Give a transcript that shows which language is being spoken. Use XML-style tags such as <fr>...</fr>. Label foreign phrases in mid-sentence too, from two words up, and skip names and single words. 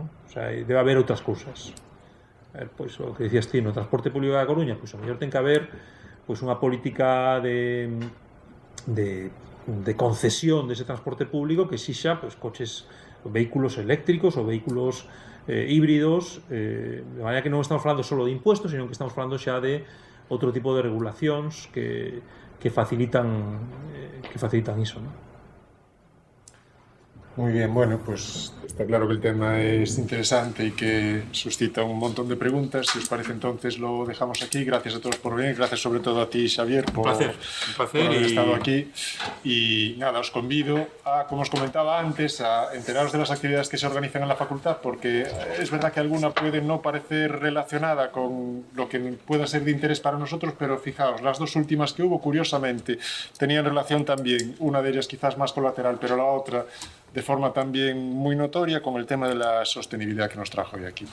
<es>O sea,</es> <gl>debe haber outras cousas. A ver, pois o que dicías ti, no transporte público da Coruña, pois o mellor ten que haber pois unha política de concesión dese transporte público que exixa pois coches, vehículos eléctricos ou vehículos híbridos, de maneira que non estamos falando só de impuestos, sino que estamos falando xa de outro tipo de regulacións que facilitan iso, ¿no?</gl> <es>Muy bien, bueno, pues está claro que el tema es interesante y que suscita un montón de preguntas. Si os parece, entonces lo dejamos aquí. Gracias a todos por venir, gracias sobre todo a ti, Xavier, por haber estado aquí. Y nada, os convido a, como os comentaba antes, a enteraros de las actividades que se organizan en la facultad, porque es verdad que alguna puede no parecer relacionada con lo que pueda ser de interés para nosotros, pero fijaos, las dos últimas que hubo, curiosamente, tenían relación también, una de ellas quizás más colateral, pero la otra de forma también muy notoria con el tema de la sostenibilidad que nos trajo hoy aquí.</es>